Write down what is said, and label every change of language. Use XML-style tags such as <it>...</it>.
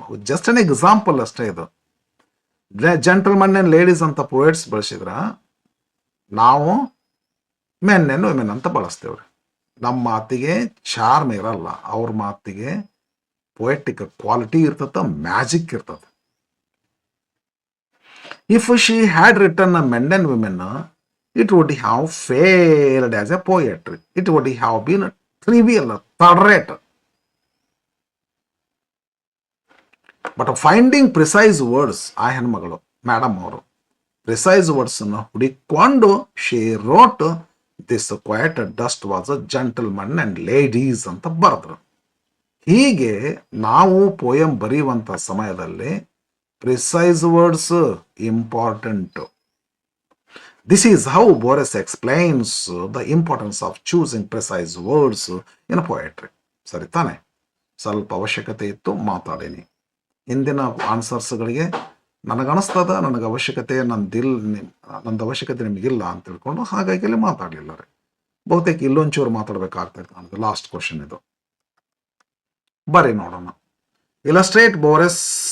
<en>just an example</en> <kn>ಅಷ್ಟೇ ಇದು. Gentleman and ladies ಅಂತ ಪೋಯೆಟ್ಸ್ ಬಳಸಿದ್ರ, ನಾವು ಮೆನ್ ಅಂಡ್ ವಿಮೆನ್ ಅಂತ ಬಳಸ್ತೇವ್ರಿ. ನಮ್ಮ ಮಾತಿಗೆ ಚಾರ್ಮ್ ಇರಲ್ಲ, ಅವ್ರ ಮಾತಿಗೆ ಪೊಯೆಟಿಕ್ ಕ್ವಾಲಿಟಿ ಇರ್ತದ, ಮ್ಯಾಜಿಕ್ ಇರ್ತದ.</kn> <en>If she had return men and women, it would have failed as a poetry. It would have been trivial, third rate. But finding precise words,</en> <kn>ಆ ಹೆಣ್ಮಗಳು ಮೇಡಮ್ ಅವರು ಪ್ರಿಸೈಸ್ ವರ್ಡ್ಸ್ ಅನ್ನು ಹುಡುಕೊಂಡು</kn> <en>she wrote this quite dust was a gentleman and ladies</en> <kn>ಅಂತ ಬರೆದ್ರು. ಹೀಗೆ ನಾವು poem ಬರೆಯುವಂತ ಸಮಯದಲ್ಲಿ precise words important.</kn> <en>This is how Boris explains the importance of choosing precise words in poetry.</en> <kn>ಸರಿ ತಾನೆ? ಸ್ವಲ್ಪ ಅವಶ್ಯಕತೆ ಇತ್ತು, ಮಾತಾಡೀನಿ. ಹಿಂದಿನ ಆನ್ಸರ್ಸ್ಗಳಿಗೆ ನನಗನಿಸ್ತದ ನನಗೆ ಅವಶ್ಯಕತೆ ನಂದು ಅವಶ್ಯಕತೆ ನಿಮಗಿಲ್ಲ ಅಂತ ತಿಳ್ಕೊಂಡು ಹಾಗಾಗಿ ಅಲ್ಲಿ ಮಾತಾಡಲಿಲ್ಲ ರೀ. ಬಹುತೇಕ ಇಲ್ಲೊಂಚೂರು ಮಾತಾಡ್ಬೇಕಾಗ್ತೈತೆ ನನಗೆ. ಲಾಸ್ಟ್ ಕ್ವಶನ್ ಇದು, ಬರ್ರಿ ನೋಡೋಣ. ಇಲಸ್ಟ್ರೇಟ್ ಬೋರೆಸ್</kn>